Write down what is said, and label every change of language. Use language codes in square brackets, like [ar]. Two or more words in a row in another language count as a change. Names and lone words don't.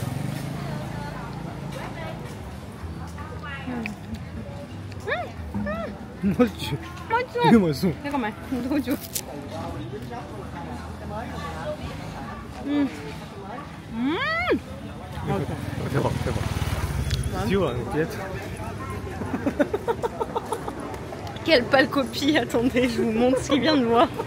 [ko] 맛있지? 맛있어. 되게 맛있어. 잠깐만. 넣어줘. 대박, 대박. [fr] Dieu, un piètre. Quelle pâle copie. Attendez, je vous montre ce qu'il vient de voir.